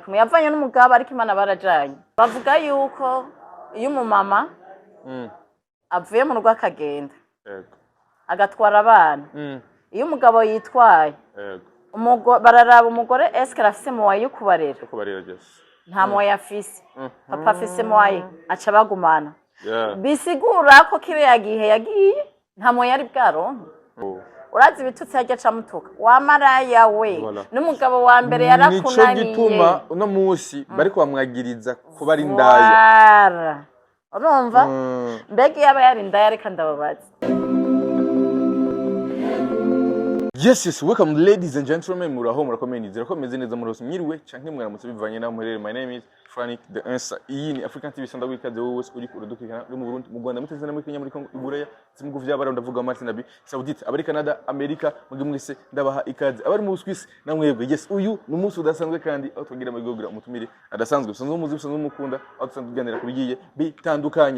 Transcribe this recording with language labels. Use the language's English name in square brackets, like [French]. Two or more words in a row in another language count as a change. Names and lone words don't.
[Rundi] kumwe yavanye n'umugabo ariko Imana barajanye bavuga yuko iyo umumama avuye mu rugo akagenda agatwara abana iyo umugabo yitwaye bararaba umugore eske arafise moye yo kubarera nta moye afise papa afise moye aca bagumana bisigura ko kiriya gihe yagiye nta moye ari bwaronke urazi ibitutsi yajya acamutuka wamaraya we n'umugabo wa mbere yarakunaniye nico gituma uno munsi bariko bamwagiriza kuba ari indaya urumva mbega yaba yari indaya reka ndababaza. [English] Yes, welcome ladies and gentlemen, [Rundi] muraho murakomeye nizera ko meze neza muri mwiriwe canke mwaramutse bivanye na muherere. [English] My name is Frank the Answer. [Rundi] Iyi ni African TV sonda wikaze wowe uri kuradukirana mu Burundi, mu Rwanda, muteze na muri Kenya, muri Kongo, Urya zimugu vy'abara ndavuga Martin Abi, Saudite, abari Canada, America, mugi mwese ndabaha ikaze. Abari mu Swiss na mwebwe. Yes, uyu ni umunsi udasanzwe kandi aho twagira amagogura umutumire adasanzwe. Bisanzwe umuzi bisanzwe umukunda, aho dusanzwe tuganira kubigiye bitandukanye.